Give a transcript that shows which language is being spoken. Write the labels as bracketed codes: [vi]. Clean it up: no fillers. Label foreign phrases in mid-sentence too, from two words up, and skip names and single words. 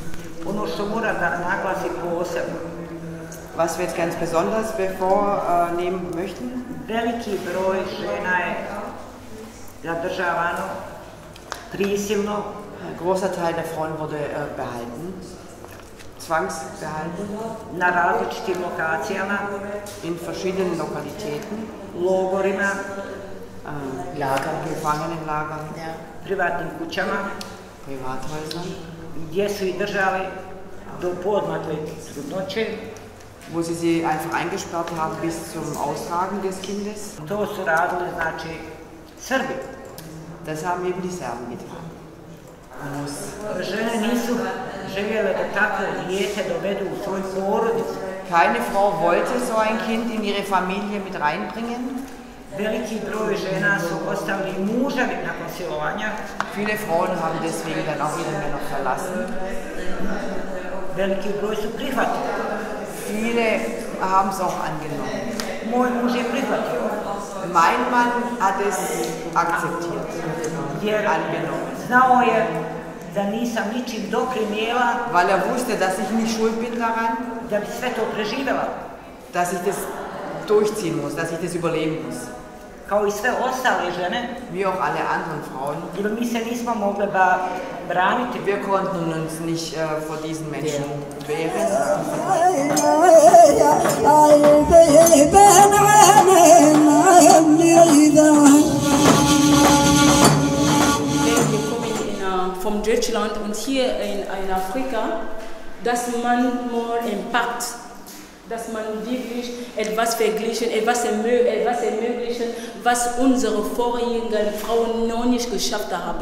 [de] Was wir jetzt ganz besonders bevornehmen möchten, ein großer Teil der Frauen wurde behalten, zwangsbehalten, in verschiedenen Lokalitäten, Gefangenenlagern, Privathäusern, [bs] gdje su ih držali do poodmakle trudnoće. [de] Wo sie einfach eingesperrt haben bis zum Austragen des Kindes. [bs] To su radili, znači, Srbi. [de] Das haben eben die Serben getan. [bs] Žene nisu željele da tako dijete dovedu u svoju porodicu. [de] Keine Frau wollte so ein Kind in ihre Familie mit reinbringen. [bs] Veliki broj žena su ostali muževi nakon silovanja. [de] Viele Frauen haben deswegen dann auch ihre Männer verlassen. [bs] Veliki broj su prihvatili. [de] Viele haben es auch angenommen. [bs] Moj muž je prihvatio. [de] Mein Mann hat es akzeptiert, angenommen. [bs] Znao je da nisam ničim doprinijela, [de] weil er wusste, dass ich nicht schuld bin daran, [bs] da bi sve to preživjela. [de] Dass ich das durchziehen muss, dass ich das überleben muss. [bs] Kao i sve ostale žene, [de] wie auch alle anderen Frauen. [bs] Jer mi se nismo mogle braniti. [de] Wir konnten uns nicht vor diesen Menschen wehren. Vom Deutschland und hier in Afrika, dass man [en] more Impact, [de] dass man wirklich etwas verglichen, etwas ermöglichen, was unsere vorigen Frauen noch nicht geschafft haben.